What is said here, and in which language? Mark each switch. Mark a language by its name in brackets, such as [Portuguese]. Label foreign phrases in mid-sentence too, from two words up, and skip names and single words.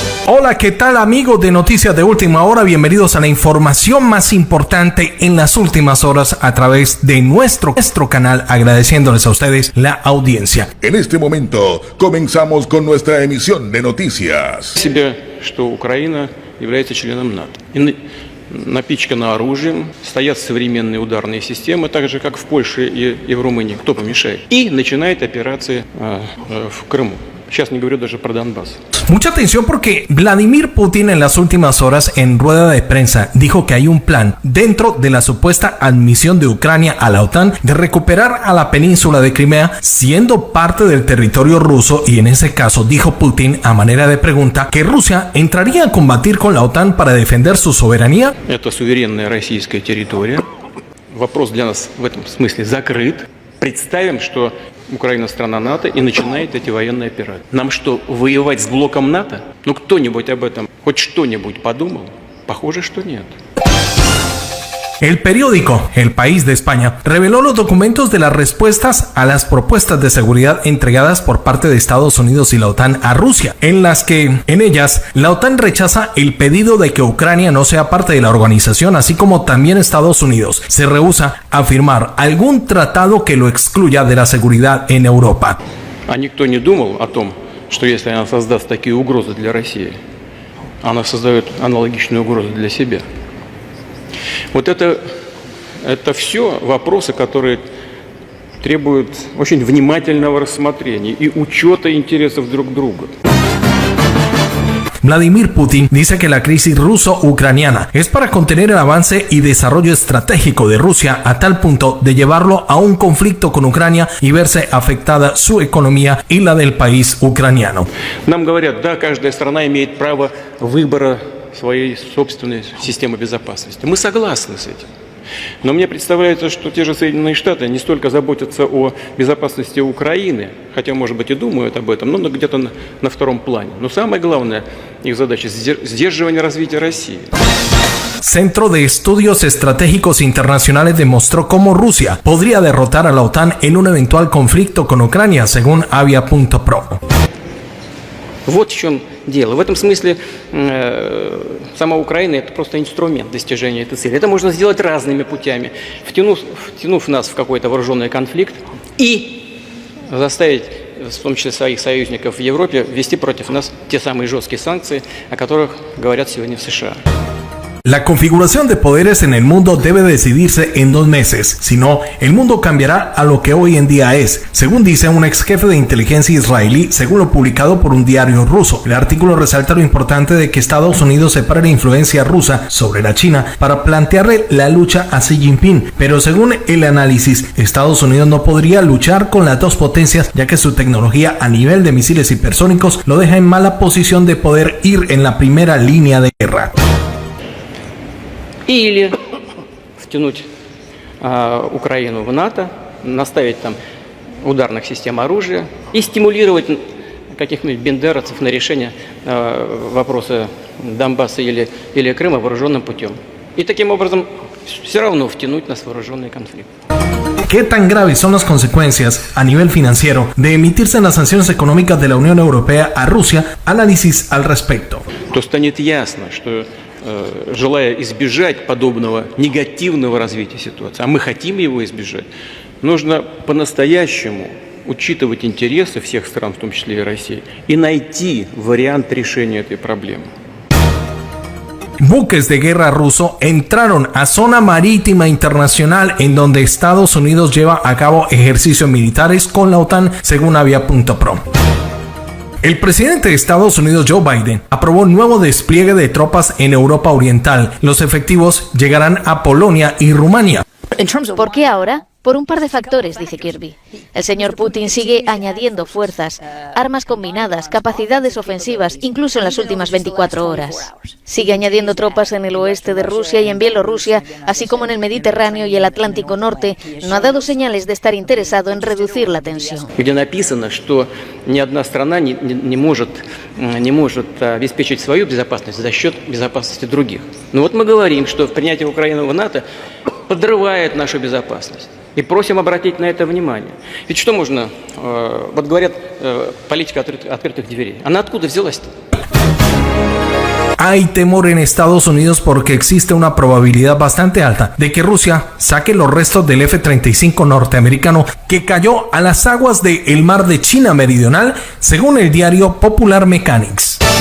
[Spanish] Hola, ¿qué tal amigos de Noticias de Última Hora? Bienvenidos a la información más importante en las últimas horas a través de nuestro canal, agradeciéndoles a ustedes la audiencia. En este momento comenzamos con nuestra emisión de noticias. [Russian] Себе, что Украина является членом НАТО. И напичкана оружием, стоят современные ударные системы, так же как в Польше и в Румынии. Кто помешает? И начинает операции в Крыму. Сейчас не говорю даже про Донбасс. [Spanish] Mucha atención porque Vladimir Putin en las últimas horas en rueda de prensa dijo que hay un plan dentro de la supuesta admisión de Ucrania a la OTAN de recuperar a la península de Crimea siendo parte del territorio ruso, y en ese caso dijo Putin a manera de pregunta que Rusia entraría a combatir con la OTAN para defender su soberanía. [Russian] Это суверенная российская территория. Вопрос для нас в этом смысле закрыт. Представим, что Украина страна НАТО и начинает эти военные операции. Нам что, воевать с блоком НАТО? Ну кто-нибудь об этом хоть что-нибудь подумал? Похоже, что нет. [Spanish] El periódico El País de España reveló los documentos de las respuestas a las propuestas de seguridad entregadas por parte de Estados Unidos y la OTAN a Rusia, en las que, en ellas, la OTAN rechaza el pedido de que Ucrania no sea parte de la organización, así como también Estados Unidos se rehúsa a firmar algún tratado que lo excluya de la seguridad en Europa. [Russian] А никто не думал о том, что если она создаст такие угрозы для России, она создает аналогичные угрозы для себя. Вот это все вопросы, которые требуют очень внимательного рассмотрения и учета интересов друг друга. [Spanish] Vladimir Putin dice que la crisis ruso-ucraniana es para contener el avance y desarrollo estratégico de Rusia a tal punto de llevarlo a un conflicto con Ucrania y verse afectada su economía y la del país ucraniano. [Russian] Нам говорят, да, каждая страна имеет право выбора своей собственной системы безопасности. Мы согласны с этим. Но мне представляется, что те же Соединенные Штаты не столько заботятся о безопасности Украины, хотя, может быть, и думают об этом, но где-то на втором плане. Но самая главная их задача – сдерживание развития России. [Spanish] Centro de Estudios Estratégicos Internacionales demostró cómo Rusia podría derrotar a la OTAN en un eventual conflicto con Ucrania, según Avia.pro. [Russian] Вот в чем дело. В этом смысле сама Украина – это просто инструмент достижения этой цели. Это можно сделать разными путями, втянув нас в какой-то вооруженный конфликт и заставить, в том числе своих союзников в Европе, ввести против нас те самые жесткие санкции, о которых говорят сегодня в США. [Spanish] La configuración de poderes en el mundo debe decidirse en 2 meses, si no, el mundo cambiará a lo que hoy en día es, según dice un ex jefe de inteligencia israelí, según lo publicado por un diario ruso. El artículo resalta lo importante de que Estados Unidos separe la influencia rusa sobre la China para plantearle la lucha a Xi Jinping, pero según el análisis, Estados Unidos no podría luchar con las dos potencias, ya que su tecnología a nivel de misiles hipersónicos lo deja en mala posición de poder ir en la primera línea de guerra. [Russian] Или втянуть Украину в НАТО, наставить там ударных систем оружия и стимулировать каких-нибудь бендеровцев на решение вопроса Донбасса или Крыма вооруженным путем. И таким образом все равно втянуть нас в вооруженный конфликт. [Spanish] ¿Qué tan graves son las consecuencias a nivel financiero de emitirse las sanciones económicas de la Unión Europea a Rusia? Análisis al respecto. [Russian] То станет ясно, что желая избежать подобного негативного развития ситуации, а мы хотим его избежать, нужно по-настоящему учитывать интересы всех стран, в том числе и России, и найти вариант решения этой проблемы. [Spanish] Buques de guerra ruso entraron a zona marítima internacional en donde Estados Unidos lleva a cabo ejercicios militares con la OTAN, según Avia.pro. El presidente de Estados Unidos, Joe Biden, aprobó un nuevo despliegue de tropas en Europa Oriental. Los efectivos llegarán a Polonia y Rumania. ¿Por qué ahora? Por un par de factores, dice Kirby. El señor Putin sigue añadiendo fuerzas, armas combinadas, capacidades ofensivas, incluso en las últimas 24 horas. Sigue añadiendo tropas en el oeste de Rusia y en Bielorrusia, así como en el Mediterráneo y el Atlántico Norte. No ha dado señales de estar interesado en reducir la tensión. [Russian] Где написано, что ни одна страна не может обеспечить свою безопасность за счет безопасности других. Но вот мы говорим, что принятие Украины в НАТО подрывает нашу безопасность. И просим обратить на это внимание. Ведь что можно, вот говорят, политика открытых дверей. Она откуда взялась-то? [Spanish] Hay temor en Estados Unidos porque existe una probabilidad bastante alta de que Rusia saque los restos del F-35 norteamericano que cayó a las aguas del mar de China Meridional, según el diario Popular Mechanics.